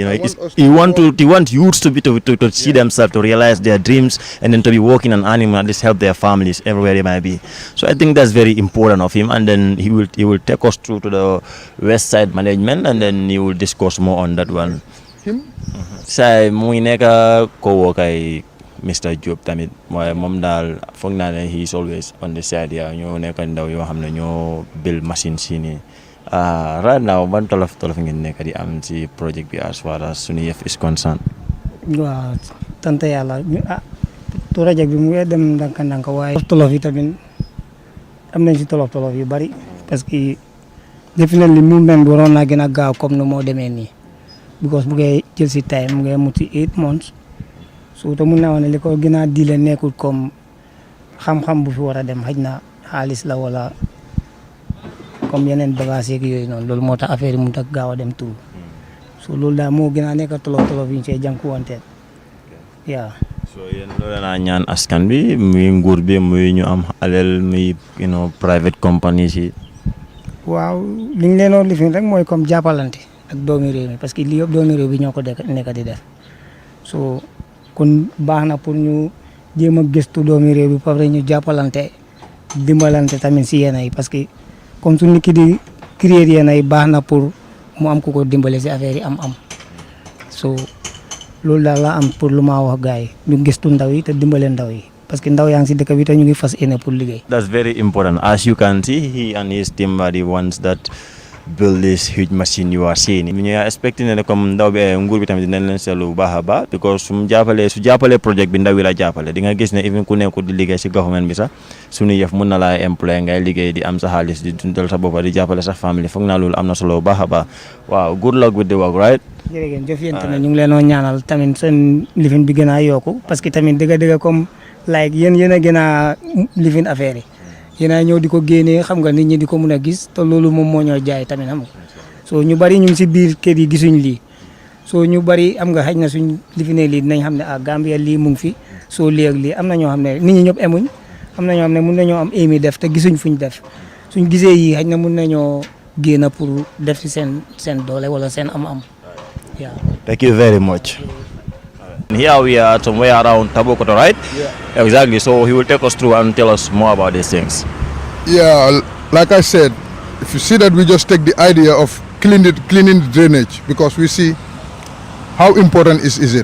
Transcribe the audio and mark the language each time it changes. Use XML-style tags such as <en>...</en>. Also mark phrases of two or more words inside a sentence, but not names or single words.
<en>He want youths to see themselves, to realize their dreams, and then to be working and earning, at least help their families everywhere they might be. So I think that's very important of him, and then he will take us through to the West Side management, and then he will discuss more on that one. Him?</en> <wo>Say muy neka ko kay Mr. Job tamit mooy moom daal foog naa ne</wo> <en>he is always on the side. Yeah,</en> <wo>ñoo nekk ndaw yoo xam ne ñoo</wo> <en>build machine</en> <wo>si nii.</wo> <en>Right now</en> <wo>ban tolof ngeen nekk di am ci project bi</wo> <en>as far as Sunu Yeuf is concerned.</en> <wo>Waaw sant yàlla project bi mu ngi dem ndànk waaye tolof yi tamit am nañ ci tolof yu bari,</wo> <fr>parce que</fr> <en>definitely movement</en> <wo>bi waroon naa gën a gaaw comme nu moo demee nii, because bu ngay jël si time mu ngay muti 8 months. So te mun naa wax ne li ko gën a diile nekkul comme xam-xam bu fi war a dem, xëj na xaalis la wala comme yeneen bagages yeeg yooyu noonu, loolu moo tax affaire yi mënut a gaaw a dem tout. So loolu daal moo gën a nekk tolof yi ñu see jànkuwanteel.</wo> <en>Yeah.</en> <wo>So yéen loolu naa ñaan askan bi, muy nguur bi, muy ñu am alal, muy</wo> <en>private companies</en> <wo>yi. Waaw li ñu leen doon lifin rek mooy comme jàppalante ak doomi réew mi,</wo> <fr>parce que</fr> <wo>lii yëpp doomi réew bi ñoo ko nekk di def. So kon baax na pour ñu jéem a gëstu doomi réew bi pare ñu jàppalante dimbalante tamit si yéen yi</wo> <fr>parce que</fr> <wo>comme su nit ki di créer yéen yi baax na pour mu am ku ko dimbale si affaire yi am so loolu daal la am pour lu ma wax gars yi ñu gëstu ndaw yi te dimbale ndaw yi</wo> <fr>parce que</fr> <wo>ndaw yaa ngi si dëkk bi te ñu ngi fas yéene pour liggéey.</wo> <en>That's very important. As you can see, he and his team are the ones that build this huge machine you are seeing.</en> <wo>ñu</wo> <en>are expecting</en> <wo>ne comme ndaw bi nguur bi tamit dinañ leen seetlu bu baax a baax because su jàppalee project bi ndaw yi la jàppale di nga gis ne even ku nekkul di liggéey si government bi sax Sunu Yeuf mun na laa employé ngay liggéey di am sa xaalis di dundal sa boppa di jàppale sa famille foog naa loolu am na solo bu baax a baax waaw</wo> <en>good luck with the work right.</en> <wo>jërëjëf yéen tamit ñu ngi leen ñaanal tamit seen lifin bi gën a yokku</wo> <fr>parce que</fr> <wo>tamit dëgg-dëgg comme like yéen a gën a lifin affaire yi yéen a ñëw di ko génnee xam nga nit ñi di ko mun a gis te loolu moom moo ñoo jaay tamit xam nga soo ñu bari ñu ngi si biir kër yi gisuñ lii soo ñu bari am nga xëy na suñ lifinee lii dinañ xam ne Gambia lii mu ngi fi soo lii ak lii am na ñoo xam ne nit ñi ñëpp emuñ am na ñoo xam ne mun nañoo am émi def te gisuñ fuñ def suñ gisee yii xëy na mun nañoo génn pour def si seen doole wala seen am-am.</wo> <en>Yeah. Thank you very much. Here we are somewhere around Tabokoto, right? Yeah. Exactly. So he will take us through and tell us more about these things. Yeah, like I said, if you see that we just take the idea of cleaning the drainage because we see how important is it.</en>